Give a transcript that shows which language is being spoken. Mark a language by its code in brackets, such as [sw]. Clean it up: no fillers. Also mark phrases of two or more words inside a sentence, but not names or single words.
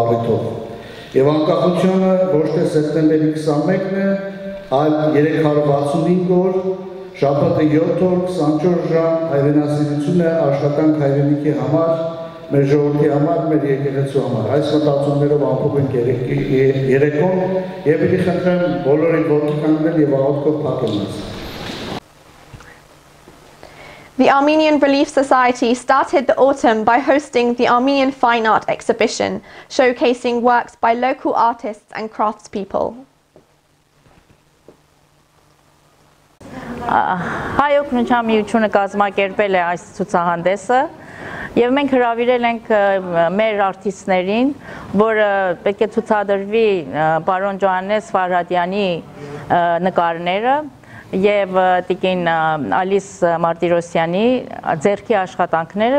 [hy] առիթով։ Եվ անկախությունը ոչ թե սեպտեմբերի 21-ն է, այլ 365 օր, շաբաթը 7 օր, 24 ժամ հայրենասիրություն է, աշխատանք հայրենիքի համար, մեր ժողովրդի համար, մեր եկեղեցու համար։ Այս մտածումներով ամփոփ ենք երեկոն եւ պիտի խնդրեմ բոլորին ոտքի կանգնել եւ աղոթքով փակել մեզ։ [en] The Armenian Relief Society started the autumn by hosting the Armenian Fine Art exhibition, showcasing works by local artists and craftspeople. [hy] Հայոց քննչամիությունը կազմակերպել է այս ցուցահանդեսը եւ մենք հրավիրել ենք մեր արտիստներին, որը պետք է ցուցադրվի պարոն Ջոհաննես Ֆարհադյանի նկարները եւ տիկին Ալիս Մարտիրոսյանի ձեռքի աշխատանքները,